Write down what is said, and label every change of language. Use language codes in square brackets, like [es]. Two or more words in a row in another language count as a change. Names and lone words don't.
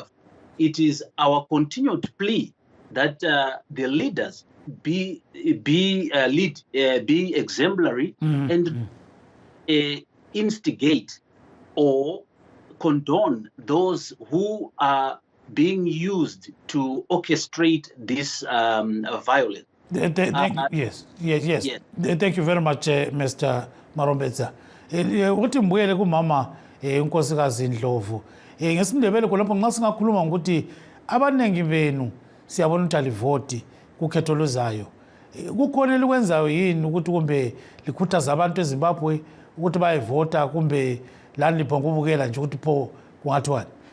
[en] It is our continued plea that the leaders be exemplary and instigate or condone those who are being used to orchestrate this violence. Yes. Thank you very much, Mr. Marombeza. [nd] Ukuthi mbuyele kumama unkosikazi Ndlovu. Ngesindebele khonapho nxa singakhuluma ngokuthi abanengi benu siyabona ukuthi alivoti kukhetho luzayo. Kukhona elikwenzayo yini ukuthi kumbe likhuthaza abantu eZimbabwe ukuthi bayevota kumbe lani liphonga ukubukela nje ukuthi pho kungathiwani?